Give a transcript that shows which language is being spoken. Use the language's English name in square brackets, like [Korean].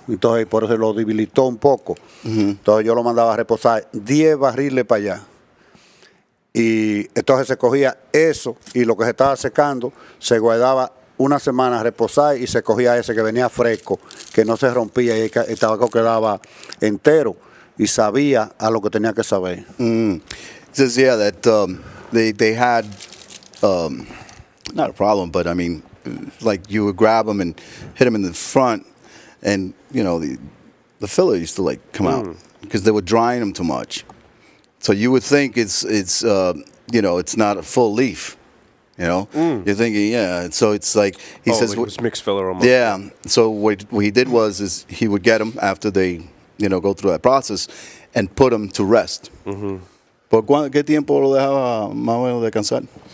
[Spanish] Entonces por eso lo debilitó un poco. Entonces yo lo mandaba a reposar 10 barriles para allá. Y entonces se cogía eso y lo que se estaba secando se guardaba una semana a reposar y se cogía ese que venía fresco, que no se rompía y el tabaco quedaba entero y sabía a lo que tenía que saber. [English] He says, yeah, that they had not a problem, but I mean, like you would grab them and hit them in the front, and the filler used to like come out because they were drying them too much. So you would think it's not a full leaf. You're thinking, yeah. So it's like he says, it was mixed filler almost. yeah. So what he did was he would get them after they go through that process and put them to rest. [Spanish] ¿Por qué tiempo lo dejaba más o menos descansar?